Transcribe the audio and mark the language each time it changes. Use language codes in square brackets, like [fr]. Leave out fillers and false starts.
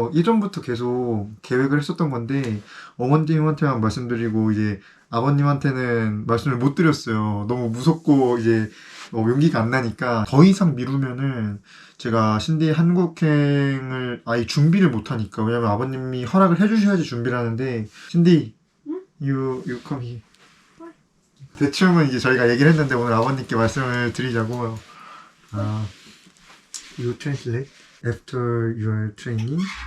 [ko] 예전부터 계속 계획을 했었던 건데, 어머님한테만 말씀드리고 이제 아버님한테는 말씀을 못 드렸어요. 너무 무섭고 이제 용기가 안 나니까. 더 이상 미루면은 제가 신디의 한국행을 아예 준비를 못 하니까. 왜냐면 아버님이 허락을 해주셔야지 준비를 하는데. [en] 신디, you come here. [ko] 대충은 이제 저희가 얘기를 했는데 오늘 아버님께 말씀을 드리자고. [en] You translate after your training.